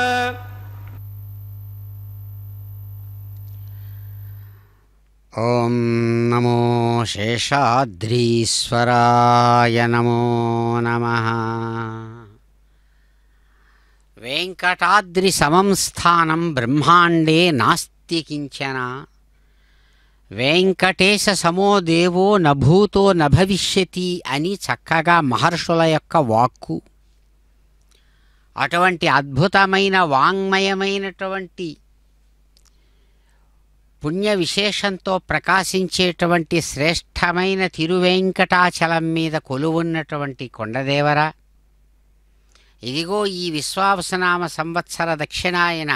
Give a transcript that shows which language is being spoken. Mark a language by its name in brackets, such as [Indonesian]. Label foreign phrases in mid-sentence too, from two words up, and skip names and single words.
[Sanskrit] ओम नमो शेषाद्रीश्वराय नमो नमः। वेंकटाद्रि समं स्थानं ब्रह्मांडे नास्ति किंचन వెంకటేశ సమో దేవో నభూతో నభవిష్యతి [Telugu] అని చక్కగా మహర్షుల యొక్క వాక్కు. అటువంటి అద్భుతమైన వాంగ్మయమైనటువంటి పుణ్య విశేషంతో ప్రకాశించేటువంటి శ్రేష్టమైన తిరువెంకటాచలం మీద కొలువున్నటువంటి కొండదేవర, ఇదిగో ఈ విశ్వావసనామ సంవత్సర దక్షిణాయన